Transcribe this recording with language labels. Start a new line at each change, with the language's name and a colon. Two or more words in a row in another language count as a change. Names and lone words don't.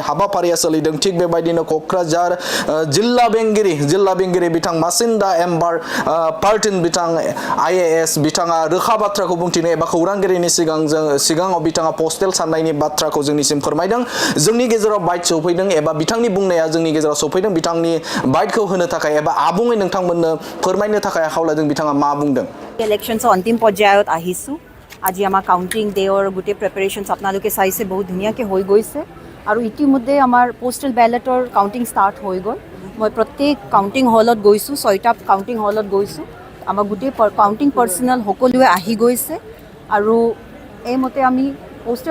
Bodo: हाबाफारिया सोलिदों थिग बेबायदिनो क'क्राझार जिल्ला बेंगिरि बिथां मासिन्दा एम्बार पार्टिन बिथां IAS बिथाङा रोखा बाथ्राखौ बुंथिनो एबा खौरांगिरिनि सिगाङाव बिथाङा पस्टेल साननायनि बाथ्राखौ जोंनिसिम फोरमायदों जोंनि गेजेराव बाइट सौफैदों एबा बिथांनि बुंनाया जोंनि गेजेराव सौफैदों बिथांनि बाइटखौ होनो थाखाय एबा आबुङै नोंथांमोननो फोरमायनो थाखाय खावलायदों बिथाङा मा बुंदों
Assamese: ইলেকশ্যনছৰ অন্তিম পৰ্যায়ত আহিছোঁ আজি আমাৰ
English: counting day's
Assamese: গোটেই প্ৰিপেৰেশ্যনছ আপোনালোকে চাইছে বহুত ধুনীয়াকৈ হৈ গৈছে আৰু ইতিমধ্যে আমাৰ
English: postal ballot's counting start
Assamese: হৈ গ'ল মই প্ৰত্যেক
English: counting hall
Assamese: গৈছোঁ 6টা
English: counting hall
Assamese: গৈছোঁ আমাৰ গোটেই
English: counting personnel
Assamese: সকলোৱে আহি গৈছে আৰু এইমতে আমি পোষ্টেল